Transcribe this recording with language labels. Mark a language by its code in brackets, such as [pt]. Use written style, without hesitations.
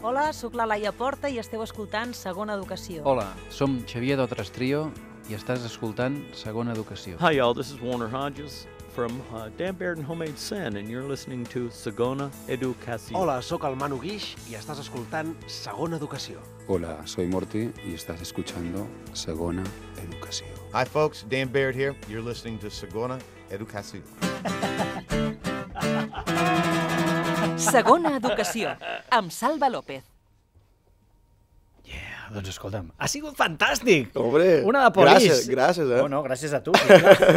[ca] Hola, sóc la Laia Porta i esteu escoltant Segona Educació. Hola, som Xavier d'Otres Trio i estàs escoltant Segona Educació. [en] Hi y'all, this is Warner Hodges from Dan Baird and Homemade Sin and you're listening to Segona Educació. [ca] Hola, sóc el Manu Guix i estàs escoltant Segona Educació. [es] Hola, soy Morty y estás escuchando Segona Educació. [en] Hi folks, Dan Baird here. You're listening to Segona Educació. [ca] Segona Educació, amb Salva López. Yeah, doncs escolta'm, ha sigut fantàstic! [es] Hombre, [ca] Una de Polis. Gràcies, eh? No, gràcies a tu. Sí, clar.